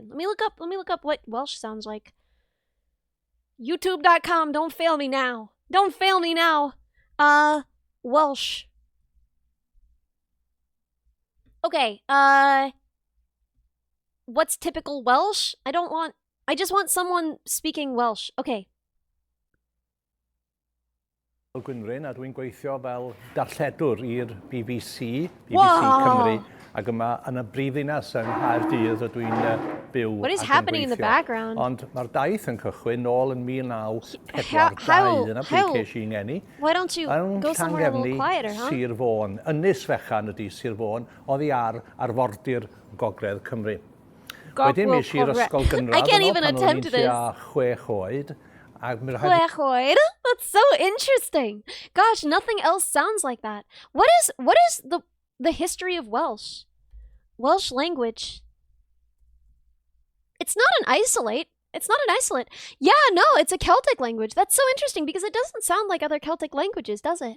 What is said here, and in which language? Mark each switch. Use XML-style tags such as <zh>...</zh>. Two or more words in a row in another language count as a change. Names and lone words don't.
<en>Let me look up what Welsh sounds like. YouTube.com, don't fail me now. Don't fail me now. Welsh. Okay, what's typical Welsh? I just want someone speaking Welsh. Okay.</en> <cy>Gwynryn, a dwi'n gweithio fel darlledwr i'r BBC</cy> <en>Wow.</en> <cy>Cymru, ac yma yn y brifddinas yng Nghaerdydd y dwi'n byw</cy> <en>What is</en> <cy>ac yn</cy> <en>happening in the</en> <cy>gweithio.</cy> <en>background?</en> <cy>Ond mae'r daith yn cychwyn nôl yn 1942</cy> <en>How-</en> <cy>yna</cy> <en>how-</en> <cy>pryd ces i ngeni.</cy> <en>Why don't you</en> <cy>Yn</cy> <en>go somewhere a little</en> <cy>Llangefni,</cy> <en>quieter, huh?</en> <cy>Sir Fôn, Ynys Fechan ydi Sir Fôn, oddi ar arfordir Gogledd Cymru. Wedyn mis i'r ysgol gynradd</cy> <en>I can't</en> <cy>yno</cy> <en>even</en> <cy>pan o'n</cy> <en>attempt</en> <cy>i'n</cy> <en>this.</en> <cy>tua 6 oed. Ac mi rhaid Chwechoed?</cy> <en>That's so interesting. Gosh, nothing else sounds like that. What is the history of Welsh? Welsh language. It's not an isolate. It's not an isolate. Yeah, no, it's a Celtic language. That's so interesting because it doesn't sound like other Celtic languages, does it?</en>